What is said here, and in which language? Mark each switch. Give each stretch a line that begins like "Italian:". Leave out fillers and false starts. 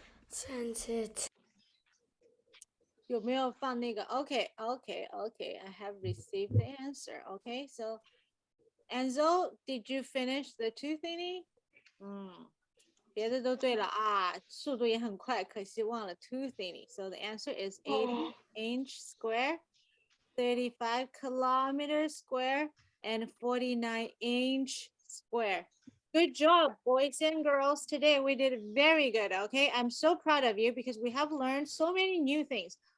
English: Sent it.
Chinese: 有没有放那个
English: ？Okay, okay, okay. I have received the answer. Okay, so Enzo, did you finish the two thingy?
Chinese: 别的都对了啊，速度也很快，可惜忘了
English: two thingy. So the answer is 80 inch square, 35 kilometers square, and 49 inch square. Good job, boys and girls. Today we did very good. Okay, I'm so proud of you because we have learned so many new things.